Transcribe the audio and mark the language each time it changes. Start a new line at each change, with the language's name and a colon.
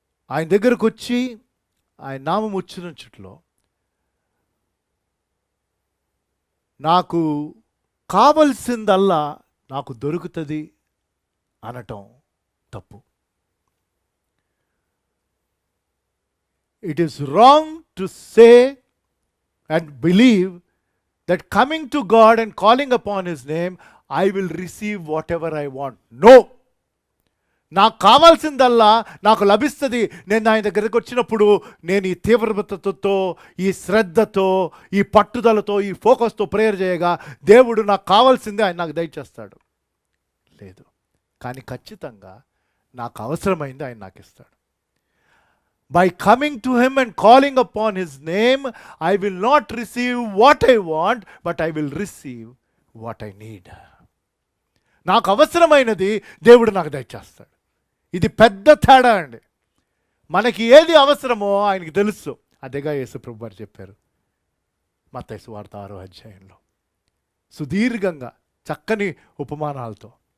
Telugu: ఆయన దగ్గరకు వచ్చి ఆయన నామం ఉచ్చరించట్లో నాకు కావలసిందల్లా నాకు దొరుకుతుంది అనటం తప్పు.
English: It is wrong to say and believe that coming to God and calling upon His name, I will receive whatever I want. No!
Telugu: నాకు కావాల్సిందల్లా నాకు లభిస్తుంది. నేను ఆయన దగ్గరికి వచ్చినప్పుడు నేను ఈ తీవ్రతతో, ఈ శ్రద్ధతో, ఈ పట్టుదలతో, ఈ ఫోకస్తో ప్రేయర్ చేయగా దేవుడు నాకు కావాల్సింది ఆయన నాకు దయచేస్తాడు. లేదు, కానీ ఖచ్చితంగా నాకు అవసరమైంది ఆయన నాకు ఇస్తాడు.
English: By coming to Him and calling upon His name, I will not receive what I want, but I will receive what I need.
Telugu: నాకు అవసరమైనది దేవుడు నాకు దయచేస్తాడు. ఇది పెద్ద తేడా అండి. మనకి ఏది అవసరమో ఆయనకి తెలుసు. అదేగా యేసు ప్రభు వారు చెప్పారు మత్తయి సువార్త 6వ అధ్యాయంలో సుదీర్ఘంగా చక్కని ఉపమానాలతో.